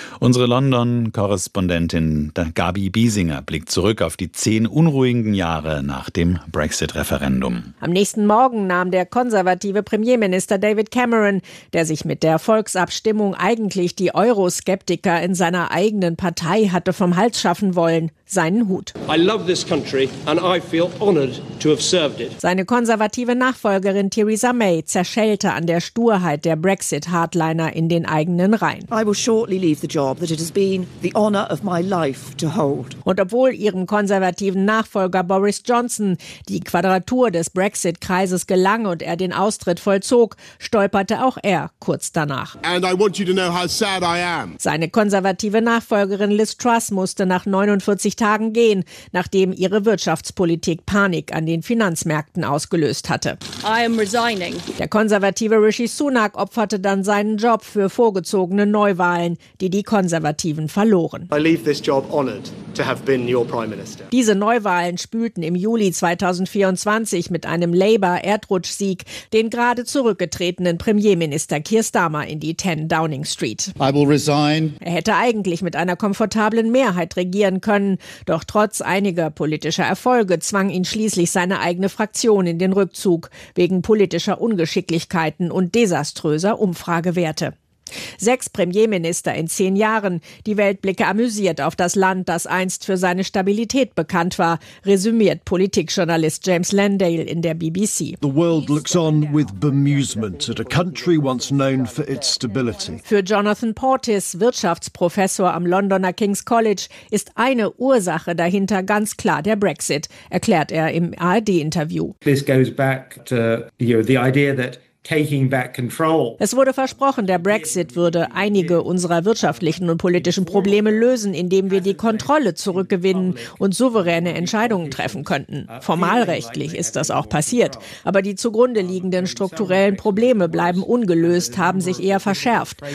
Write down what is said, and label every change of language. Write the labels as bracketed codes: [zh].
[de] Unsere London-Korrespondentin Gabi Biesinger blickt zurück auf die 10 unruhigen Jahre nach dem Brexit-Referendum. Am nächsten Morgen nahm der konservative Premierminister David Cameron, der sich mit der Volksabstimmung eigentlich die Euroskeptiker in seiner eigenen Partei hatte vom Hals schaffen wollen, seinen Hut. [en] I love this country and I feel honored to have served it. [de] Seine konservative Nachfolgerin Theresa May zerschellte an der Sturheit der Brexit-Hardliner in den eigenen Reihen. [en] I will shortly leave the job that it has been the honor of my life to hold. [de] Und obwohl ihrem konservativen Nachfolger Boris Johnson die Quadratur des Brexit-Kreises gelang und er den Austritt vollzog, stolperte auch er kurz danach. [en] And I want you to know how sad I am. [de] Seine konservative Nachfolgerin Liz Truss musste nach 49 Tagen gehen, nachdem ihre Wirtschaftspolitik Panik an den Finanzmärkten ausgelöst hatte. [en] I am resigning. [de] Der konservative Rishi Sunak opferte dann seinen Job für vorgezogene Neuwahlen, die die Konservativen verloren. [en] I leave this job honored to have been your Prime Minister. [de] Diese Neuwahlen spülten im Juli 2024 mit einem Labour-Erdrutschsieg den gerade zurückgetretenen Premierminister Keir Starmer in die 10 Downing Street. [en] I will resign. [de] Er hätte eigentlich mit einer komfortablen Mehrheit regieren können. Doch trotz einiger politischer Erfolge zwang ihn schließlich seine eigene Fraktion in den Rückzug wegen politischer Ungeschicklichkeiten und desaströser Umfragewerte. 6 Premierminister in 10 Jahren. Die Welt blicke amüsiert auf das Land, das einst für seine Stabilität bekannt war, resümiert Politikjournalist James Landale in der BBC. [en] The world looks on with bemusement at a country once known for its stability. [de] Für Jonathan Portis, Wirtschaftsprofessor am Londoner King's College, ist eine Ursache dahinter ganz klar der Brexit, erklärt er im ARD-Interview. [en] This goes back to, you know, the idea that taking back control. [de] Es wurde versprochen, der Brexit würde einige unserer wirtschaftlichen und politischen Probleme lösen, indem wir die Kontrolle zurückgewinnen und souveräne Entscheidungen treffen könnten. Formalrechtlich ist das auch passiert. Aber die zugrunde liegenden strukturellen Probleme bleiben ungelöst, haben sich eher verschärft.